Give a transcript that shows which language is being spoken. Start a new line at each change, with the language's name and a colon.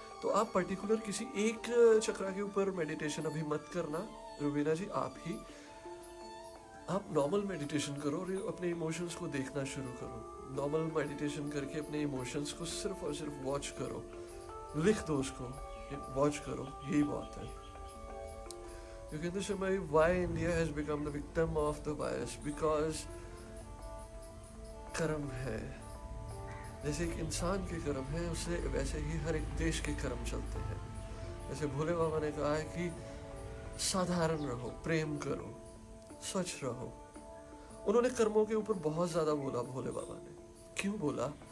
Hindi: तो आप पर्टिकुलर किसी एक चक्रा के ऊपर मेडिटेशन अभी मत करना रुबीना जी। आप नॉर्मल मेडिटेशन करो और अपने इमोशंस को देखना शुरू करो। नॉर्मल मेडिटेशन करके अपने इमोशंस को सिर्फ और सिर्फ वॉच करो, लिख दो उसको, वॉच करो, यही बहुत है।
English: You can just say why India has become the victim of the virus, because
Hindi: कर्म है। जैसे एक इंसान के कर्म है, उससे वैसे ही हर एक देश के कर्म चलते हैं। जैसे भोले बाबा ने कहा है कि साधारण रहो, प्रेम करो, स्वच्छ रहो। उन्होंने कर्मों के ऊपर बहुत ज़्यादा बोला भोले बाबा ने। क्यों बोला?